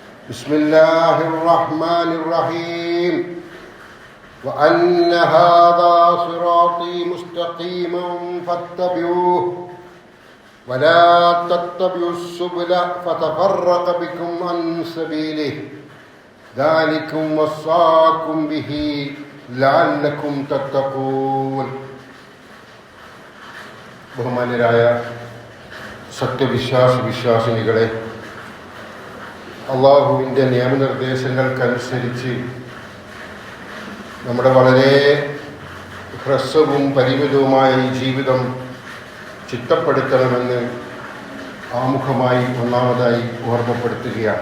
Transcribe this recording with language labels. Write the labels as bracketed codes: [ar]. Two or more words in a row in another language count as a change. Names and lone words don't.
[ar] بسم الله الرحمن الرحيم وأن هذا صراطي مستقيما فاتبعوه ولا تتبعوا السبل فتفرق بكم عن سبيله ذلكم وصاكم به لعلكم تتقون. [ml] ബഹുമാന്യരായ സത്യവിശ്വാസിനികളെ, അള്ളാഹുവിൻ്റെ നിയമനിർദ്ദേശങ്ങൾക്കനുസരിച്ച് നമ്മുടെ വളരെ ഹ്രസ്വവും പരിമിതവുമായ ഈ ജീവിതം ചിട്ടപ്പെടുത്തണമെന്ന് ആമുഖമായി ഒന്നാമതായി ഓർമ്മപ്പെടുത്തുകയാണ്.